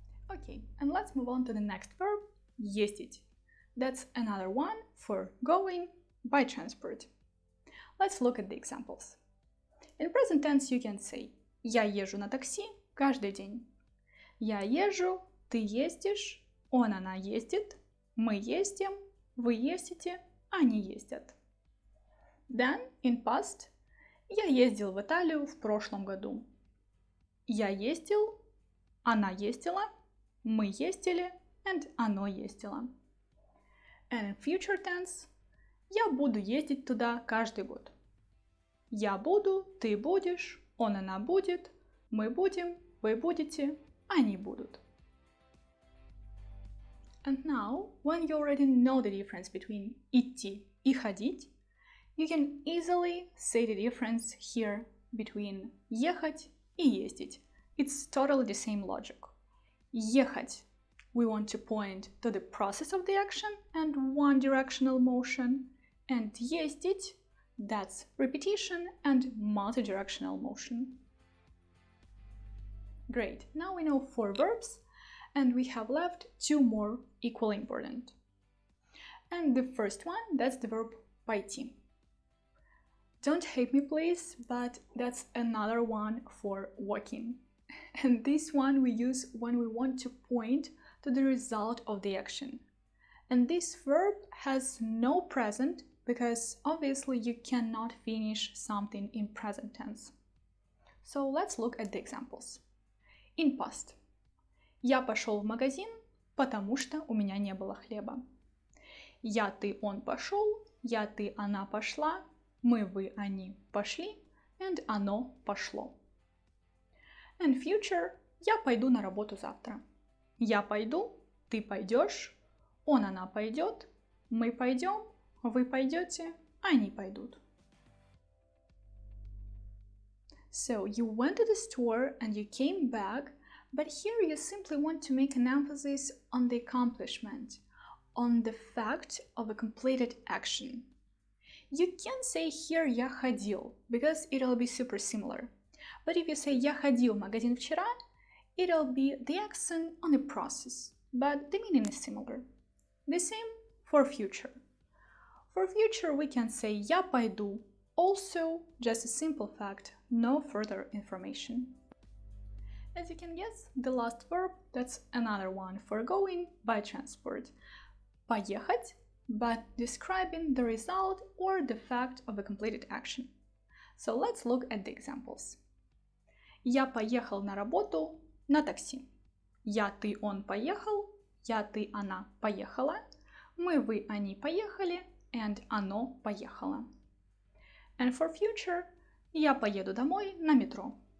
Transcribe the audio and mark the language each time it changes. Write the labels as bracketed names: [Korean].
[English] Okay, and let's move on to the next verb, ездить. That's another one for going by transport. Let's look at the examples. In present tense you can say [Russian] «Я езжу на такси каждый день». Я езжу, ты ездишь, он, она ездит, мы ездим, вы ездите, они ездят. [English] Then, in past, [Russian] я ездил в Италию в прошлом году. Я ездил, она ездила, мы ездили, [English] and [Russian] оно ездило. [English] And in future tense, [Russian] я буду ездить туда каждый год. Я буду, ты будешь, он, она будет, мы будем, вы будете, они будут. [English] And now, when you already know the difference between идти и ходить, you can easily say the difference here between ехать и ездить. It's totally the same logic. Ехать, we want to point to the process of the action and one directional motion, and ездить, that's repetition and multi-directional motion. Great, now we know 4 verbs, and we have left 2 more equally important. And the first one, that's the verb пойти. Don't hate me please, but that's another one for walking. And this one we use when we want to point to the result of the action. And this verb has no present because obviously you cannot finish something in present tense. So let's look at the examples. In past. [Russian] Я пошел в магазин, потому что у меня не было хлеба. Я, ты, он пошел, я, ты, она пошла, мы, вы, они пошли, [English] and [Russian] оно пошло. [English] And future. [Russian] Я пойду на работу завтра. Я пойду, ты пойдешь, он, она пойдет, мы пойдем, вы пойдете, они пойдут. [English] So you went to the store and you came back, but here you simply want to make an emphasis on the accomplishment, on the fact of a completed action. You can say here [Russian] «я ходил» [English] because it'll be super similar. But if you say [Russian] «я ходил в магазин вчера», [English] it'll be the accent on the process, but the meaning is similar. The same for future. For future we can say [Russian] «я пойду», [English] also just a simple fact, no further information. As you can guess, the last verb, that's another one for going by transport. Поехать, but describing the result or the fact of a completed action. So let's look at the examples. [Russian] Я поехал на работу на такси. Я, ты, он поехал. Я, ты, она поехала. Мы, вы, они поехали. And оно поехало. [English] And for future, [Russian] я поеду домой на метро.